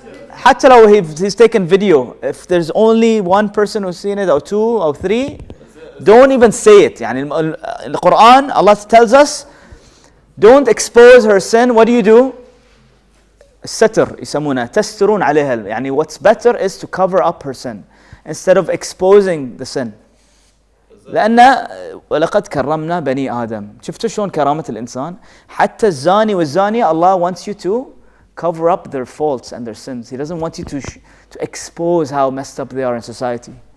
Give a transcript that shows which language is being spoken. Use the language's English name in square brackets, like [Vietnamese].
[Arabic] حتى لو [English] he's taken video, if there's only 1 person who's seen it or 2 or 3, don't even say it. [Arabic] يعني [English] in the Quran, Allah tells us, don't expose her sin. What do? [Arabic] الستر يسمونها, تسترون عليها. يعني [English] what's better is to cover up her sin instead of exposing the sin. [Arabic] لأن ولقد كرمنا بني آدم. شفتوا شلون كرامة الإنسان؟ حتى الزاني والزانية, [English] Allah wants you to cover up their faults and their sins. He doesn't want you to expose how messed up they are in society.